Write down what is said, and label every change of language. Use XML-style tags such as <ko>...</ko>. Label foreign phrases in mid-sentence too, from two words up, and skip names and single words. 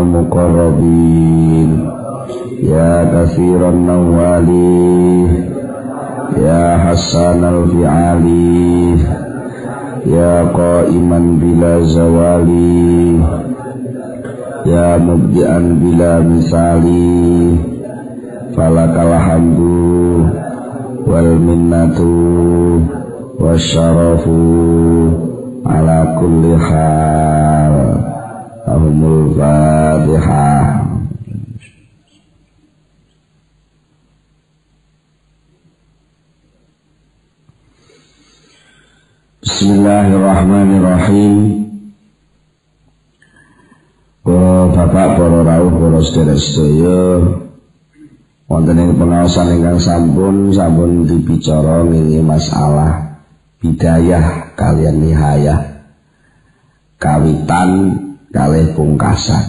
<ar>مقربين يا كثير النوال يا حسن الفعال يا قائما بلا زوال يا مبدعا بلا مثال فلك الحمد والمنة والشرف على كل حال. لهم الفاتحة. بسم الله الرحمن الرحيم.</ar> <jv>Para bapak, para rawuh, para sedherek-sedherek, wonten ing pengaosan ingkang sampun dibicara ngingi masalah bidayah kalian nihayah, kawitan kalih pungkasan.</jv>